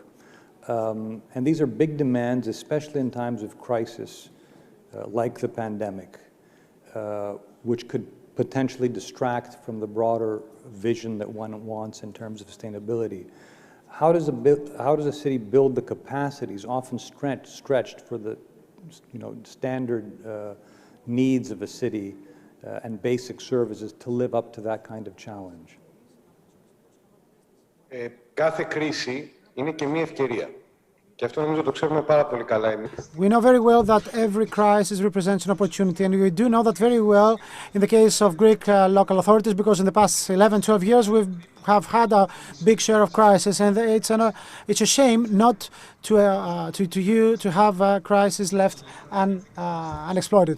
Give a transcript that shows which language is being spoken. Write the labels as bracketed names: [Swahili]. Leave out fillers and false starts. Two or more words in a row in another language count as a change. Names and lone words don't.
[English] And these are big demands, especially in times of crisis, like the pandemic, which could potentially distract from the broader vision that one wants in terms of sustainability. How does a city build the capacities, often stretched for the standard needs of a city and basic services, to live up to that kind of challenge? [Greek] Κάθε κρίση είναι και μια ευκαιρία. Και αυτό νομίζω το ξέρουμε πάρα πολύ καλά εμείς. [English] We know very well that every crisis represents an opportunity, and we do know that very well in the case of Greek local authorities, because in the past 11, 12 years we have had a big share of crisis, and it's a shame not to have crisis left unexploited.